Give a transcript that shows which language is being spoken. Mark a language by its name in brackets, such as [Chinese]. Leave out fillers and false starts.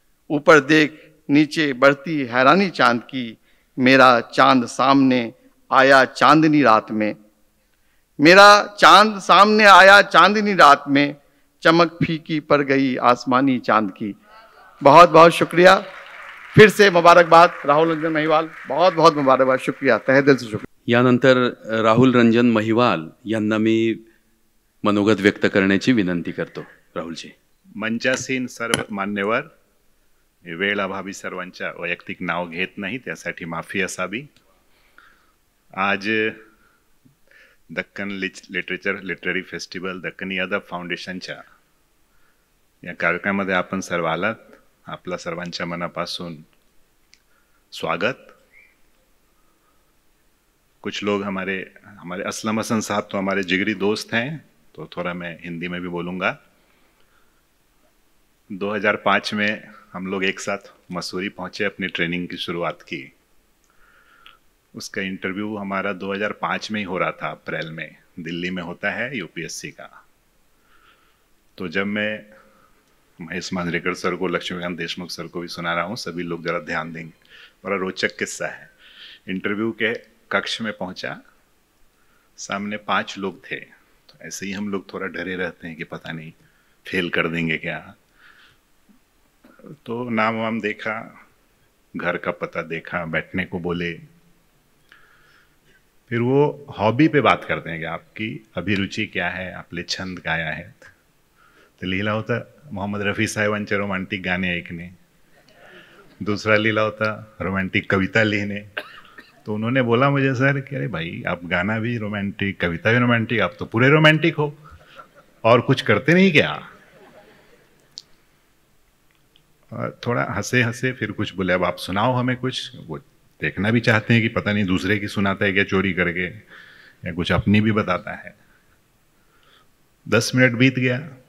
[Hindi] ऊपर देख नीचे बढ़ती हैरानी चांद की, मेरा चांद सामने आया चांदनी रात में, मेरा चांद सामने आया चांदनी रात में, चमक फीकी पड़ गई आसमानी चांद की। बहुत बहुत शुक्रिया, फिर से मुबारकबाद राहुल रंजन महिवाल, बहुत बहुत मुबारकबाद, शुक्रिया, तहे दिल से शुक्रिया। [Marathi] यानंतर राहुल रंजन महिवाल यांना मी मनोगत व्यक्त करण्याची विनंती करतो. राहुलजी. मंचासीन सर्व मान्यवर, वेळ अभावी सर्वांच्या वैयक्तिक नाव घेत नाही, त्यासाठी माफी असावी. आज दक्कन लिटरेरी फेस्टिवल, दक्कनी अदब फाउंडेशनच्या या कार्यक्रमामध्ये आपण सर्व आलात, आपला सर्वांच्या मनापासून स्वागत. [Hindi] कुछ लोग हमारे असलम हसन साहब तो हमारे जिगरी दोस्त हैं, तो थोड़ा मैं हिंदी में भी बोलूँगा. 2005 में हम लोग एक साथ मसूरी पहुँचे, अपनी ट्रेनिंग की शुरुआत की. उसका इंटरव्यू हमारा 2005 में ही हो रहा था, अप्रैल में दिल्ली में होता है यूपीएससी का. तो जब मैं महेश मांजरेकर सर को, लक्ष्मीकांत देशमुख सर को भी सुना रहा हूँ, सभी लोग जरा ध्यान देंगे, बड़ा रोचक किस्सा है. इंटरव्यू के कक्ष में पहुँचा, सामने 5 लोग थे. तो ऐसे ही हम लोग थोड़ा डरे रहते हैं कि पता नहीं फेल कर देंगे क्या. तो नाम वाम देखा, घर का पता देखा, बैठने को बोले. फिर वो हॉबी पे बात करते हैं कि आपकी अभिरुची क्या आहे, [Marathi] आपले छंद काय आहेत. तर लिहिला होता मोहम्मद रफ़ी साहेबांचे रोमॅन्टिक गाणे ऐकणे. [Hindi] दूसरा [Marathi] लिहिला होता रोमॅन्टिक कविता [Hindi] लिखने. तो उन्होंने बोला मुझे, सर कि अरे भाई आप गाना भी रोमांटिक, कविता भी रोमांटिक, आप तो पूरे रोमांटिक हो, और कुछ करते नहीं क्या. और थोड़ा हंसे हंसे फिर कुछ बोले, अब आप सुनाओ हमें कुछ. वो देखना भी चाहते हैं कि पता नहीं दूसरे की सुनाता है क्या चोरी करके, या कुछ अपनी भी बताता है. 10 मिनट बीत गया,